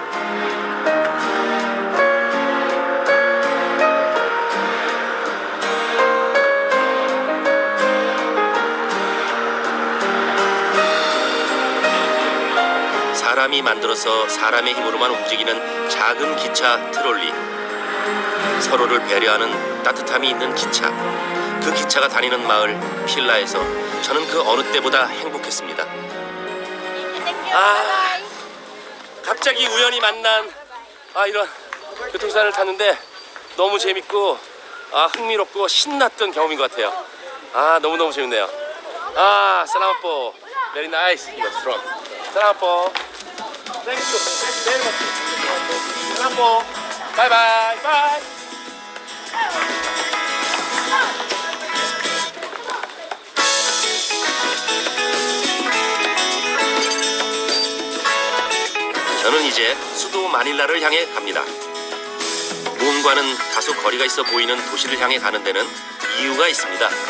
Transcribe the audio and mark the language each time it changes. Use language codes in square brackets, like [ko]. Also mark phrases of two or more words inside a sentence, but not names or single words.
[ko] 사람이 만들어서 사람의 힘으로만 움직이는 작은 기차 트롤리, 서로를 배려하는 따뜻함이 있는 기차, 그 기차가 다니는 마을 필라에서 저는 그 어느 때보다 행복했습니다. 갑자기 우연히 만난 이런 교통수단을 탔는데 너무 재밌고 흥미롭고 신났던 경험인 것 같아요. 너무너무 재밌네요. [tl] salamat po. [en] Very nice. Strong. [tl] salamat po. [en] Thank you. Very much. [tl] salamat po. [en] Bye bye. Bye. [ko] 저는 이제 수도 마닐라를 향해 갑니다. 무음과는 다소 거리가 있어 보이는 도시를 향해 가는 데는 이유가 있습니다.